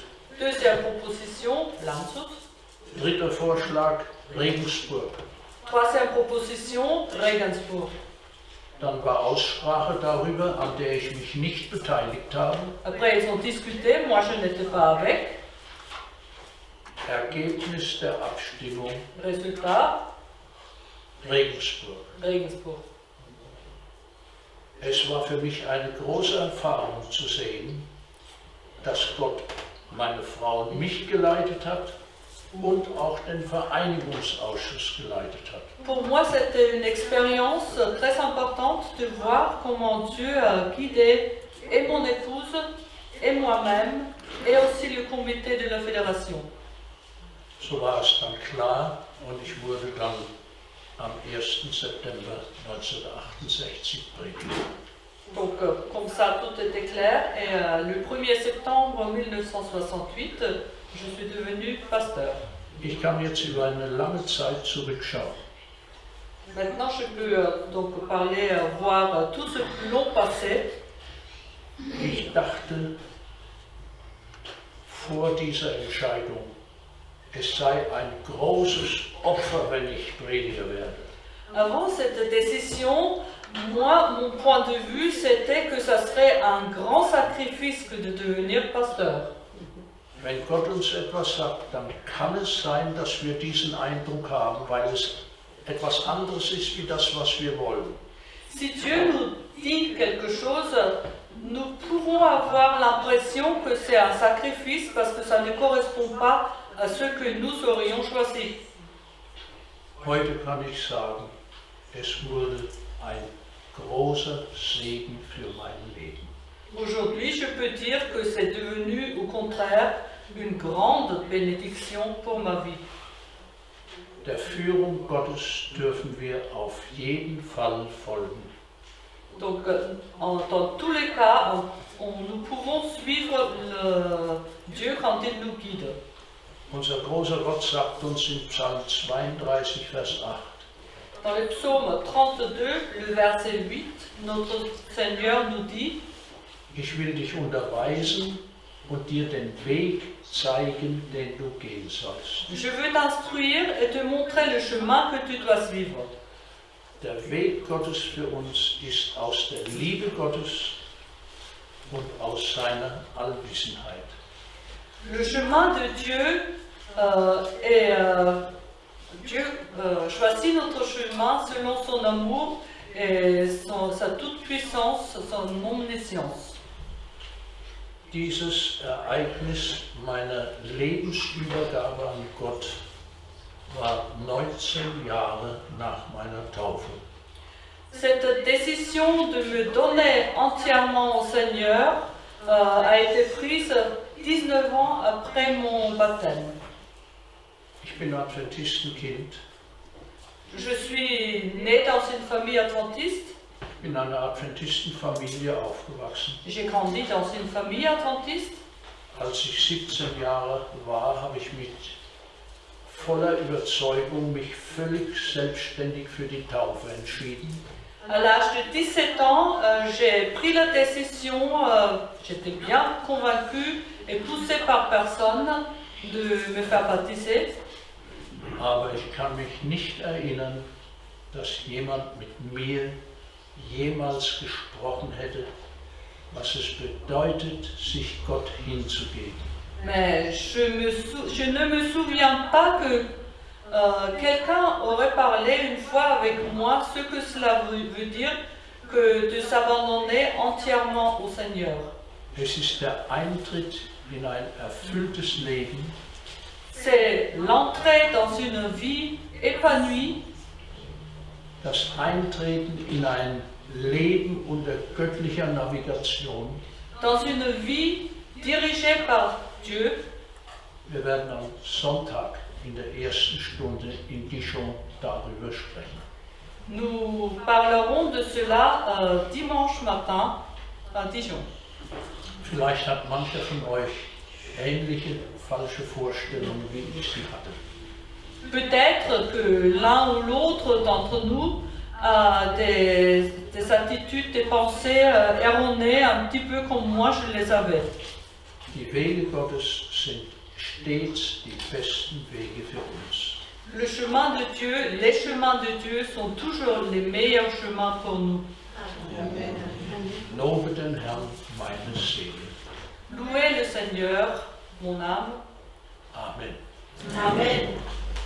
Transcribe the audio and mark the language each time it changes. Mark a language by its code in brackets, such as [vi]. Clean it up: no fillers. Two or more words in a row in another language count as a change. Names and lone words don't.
[fr] Deuxième proposition, Landshut. [de] Dritter Vorschlag, Regensburg. [fr] Troisième proposition, Regensburg. [de] Dann war Aussprache darüber, an der ich mich nicht beteiligt habe. [fr] Après, ils ont discuté, moi je n'étais pas avec. [de] Ergebnis der Abstimmung, [fr] Résultat, Regensburg. Regensburg. [de] Es war für mich eine große Erfahrung zu sehen, dass Gott meine Frau und mich geleitet hat und auch den Vereinigungsausschuss geleitet hat. [fr] Pour moi, c'était une expérience très importante de voir comment Dieu a guidé et mon épouse et moi-même et aussi le comité de la fédération. [de] So war es dann klar und ich wurde dann am 1. September 1968 Prediger. [fr] Donc, comme ça, tout était clair. Et le 1er septembre 1968, je suis devenu pasteur. [de] Ich kann jetzt über eine lange Zeit zurückschauen. [fr] Maintenant, je peux donc parler, voir tout ce long passé. [de] Ich dachte vor dieser Entscheidung, es sei ein großes Opfer, wenn ich Prediger werde. [fr] Avant cette décision, moi, mon point de vue, c'était que ça serait un grand sacrifice que de devenir pasteur. [de] Wenn Gott uns etwas sagt, dann kann es sein, dass wir diesen Eindruck haben, weil es etwas anderes ist wie das, was wir wollen. [fr] Si Dieu nous dit quelque chose, nous pouvons avoir l'impression que c'est un sacrifice parce que ça ne correspond pas à ce que nous aurions choisi. [de] Heute kann ich sagen, es wurde ein großer Segen für mein Leben. [fr] Aujourd'hui, je peux dire que c'est devenu au contraire une grande bénédiction pour ma vie. [de] Der Führung Gottes dürfen wir auf jeden Fall folgen. [fr] Donc, dans tous les cas, nous pouvons suivre Dieu quand il nous guide. [de] Unser großer Gott sagt uns in Psalm 32, Vers 8, [fr] Dans le psaume 32, le verset 8, notre Seigneur nous dit: [de] ich will dich unterweisen und dir den Weg zeigen, den du gehen sollst. [fr] Je veux t'instruire et te montrer le chemin que tu dois suivre. [de] Der Weg Gottes für uns ist aus der Liebe Gottes und aus seiner Allwissenheit. [fr] Le chemin de Dieu Dieu choisit notre chemin selon son amour et sa toute-puissance, son omniscience. [de] Dieses Ereignis meiner Lebensübergabe an Gott war 19 Jahre nach meiner Taufe. [fr] Cette décision de me donner entièrement au Seigneur a été prise 19 ans après mon baptême. [de] Ich bin Adventistenkind, [fr] Je suis né dans une famille adventiste. [de] bin in einer Adventistenfamilie aufgewachsen. [fr] J'ai grandi dans une famille adventiste. [de] Als ich 17 Jahre war, habe ich mit voller Überzeugung mich völlig selbstständig für die Taufe entschieden. [fr] À l'âge de 17 ans, j'ai pris la décision, j'étais bien convaincue et poussée par personne de me faire baptiser. [de] Aber ich kann mich nicht erinnern, dass jemand mit mir jemals gesprochen hätte, was es bedeutet, sich Gott hinzugeben. [fr] Mais je ne me souviens pas que quelqu'un aurait parlé une fois avec moi ce que cela veut dire que de s'abandonner entièrement au Seigneur. [de] Es ist der Eintritt in ein erfülltes Leben, [fr] C'est l'entrée dans une vie épanouie, [de] das Eintreten in ein Leben unter göttlicher Navigation. [fr] dans une vie dirigée par Dieu. [de] Wir werden am Sonntag in der ersten Stunde in Dijon darüber sprechen. [fr] Nous parlerons de cela dimanche matin à Dijon. [de] Vielleicht hat mancher von euch ähnliche falsche Vorstellungen, wie ich sie hatte. [fr] Peut-être que l'un ou l'autre d'entre nous a des attitudes, des pensées erronées, un petit peu comme moi je les avais. [de] Die Wege Gottes sind stets die besten Wege für uns. [fr] Le chemin de Dieu, les chemins de Dieu sont toujours les meilleurs chemins pour nous. [de] Lobe den Herrn, meine Seele. [fr] Louez le Seigneur, mon âme. [de] Amen. [fr] Amen.